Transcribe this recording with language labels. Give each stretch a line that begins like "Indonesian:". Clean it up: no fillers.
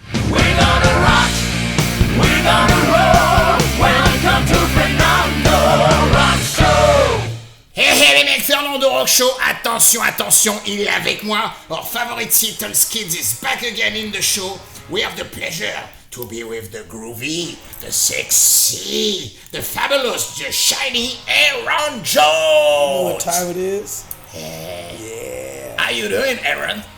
English: We're gonna rock, we're gonna roll. Welcome to Fernando Rock Show.
French: Hey, les mecs, Fernando Rock Show, attention, attention, il est avec moi.
English: Our favorite Seattle's kids is back again in the show. We have the pleasure to be with the groovy, the sexy, the fabulous, the shiny Ayron Jones. You know what time it is? Yeah. How you doing, Ayron?